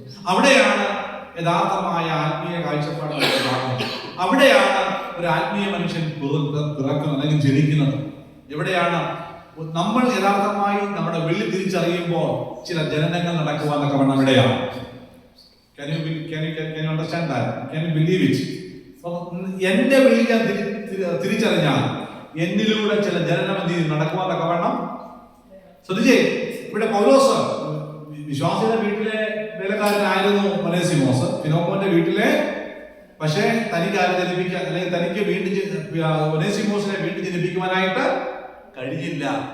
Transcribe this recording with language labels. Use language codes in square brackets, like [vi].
[ml] അവിടെയാണ് യഥാർത്ഥമായ ആത്മീയ കാഴ്ചപ്പാട്. അവിടെയാണ് ഒരു ആത്മീയ മനുഷ്യൻ പിറക്കുന്നത് അല്ലെങ്കിൽ ജനിക്കുന്നത്. എവിടെയാണ് നമ്മൾ യഥാർത്ഥമായി നമ്മുടെ വിളി തിരിച്ചറിയുമ്പോൾ ചില ജനനങ്ങൾ നടക്കുവാനൊക്കെ വേണം. എവിടെയാണ്? [en] Can you understand that? Can you believe it? [ml] എന്റെ വിളി ഞാൻ തിരിച്ചറിഞ്ഞാൽ എന്നിലൂടെ ചില ജനനം നടക്കുവാനൊക്കെ വേണം. ശ്രദ്ധിച്ചേ, ഇവിടെ പൗലോസ് വിശ്വാസിയുടെ വീട്ടിലെ വേലക്കാരനായിരുന്നു ഒനേസിമോസ്. ഫിലോമോന്റെ വീട്ടിലെ പക്ഷേ തനിക്ക് ആരെ ജനിപ്പിക്കാൻ, അല്ലെങ്കിൽ തനിക്ക് ഒനേസിമോസിനെ വീണ്ടും ജനിപ്പിക്കുവാനായിട്ട് കഴിഞ്ഞില്ല.